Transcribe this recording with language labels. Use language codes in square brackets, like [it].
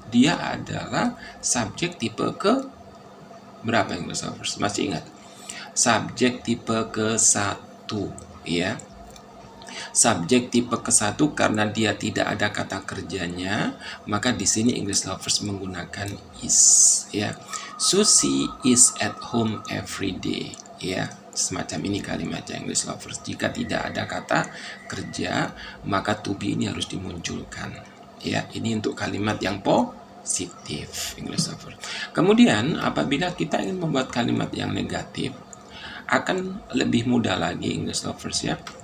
[id] Dia adalah subjek tipe ke berapa English Lovers? Masih ingat? Subjek tipe ke-1 ya. Subjek tipe ke-1 karena dia tidak ada kata kerjanya, maka di sini English Lovers menggunakan is ya. [en] Susi is at home every day ya. [id] Semacam ini kalimatnya English Lovers. Jika tidak ada kata kerja, maka to be ini harus dimunculkan ya. Ini untuk kalimat yang positif English Lovers. Kemudian apabila kita ingin membuat kalimat yang negatif, akan lebih mudah lagi English Lovers ya.